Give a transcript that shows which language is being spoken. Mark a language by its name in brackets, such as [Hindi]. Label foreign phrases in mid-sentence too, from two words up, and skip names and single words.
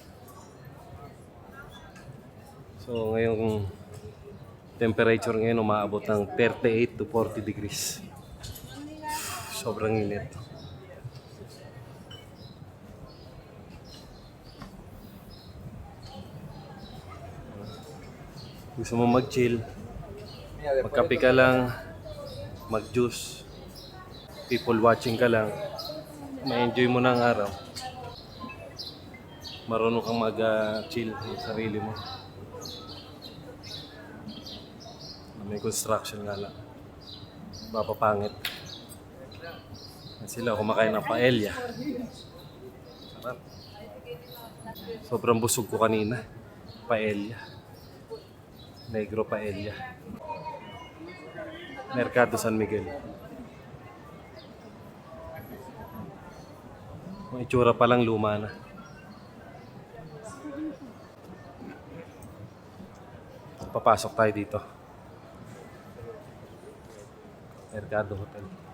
[Filipino] So ngayong temperature ngayon umaabot ng [English] 38 to 40 degrees. [Filipino] Sobrang init. Gusto mo mag-chill, magkape ka lang, mag-juice, [English] people watching [Filipino] ka lang, ma-enjoy mo na ang araw. Marunong kang mag-chill sa sarili mo. May construction nga lang. Mapapangit. Sila kumakain ng paella. Sarap. Sobrang busog ko kanina. Paella. Negro paella. Mercado San Miguel. Ang itsura pa lang luma na. Papasok tayo dito. Mercado Hotel.